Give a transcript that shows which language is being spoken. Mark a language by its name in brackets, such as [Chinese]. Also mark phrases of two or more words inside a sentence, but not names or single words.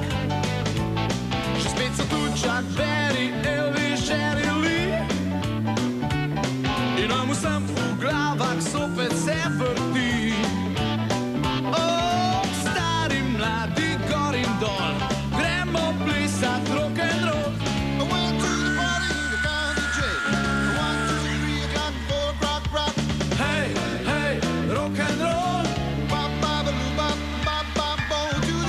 [Slovenian] Že spet so tu Chuck Berry, Elvis, Jerry Lee, in nam vsem v glavah sopet se vrti. Stari, mladi, gor in dol, gremo plesat rock'n'roll. [English] I went to the party, I found the J. 1, 2, 3, I got the rock, rock. Hej, hej, rock'n'roll, Bop, bop-a-doo, bop, bop, bop, boom, to the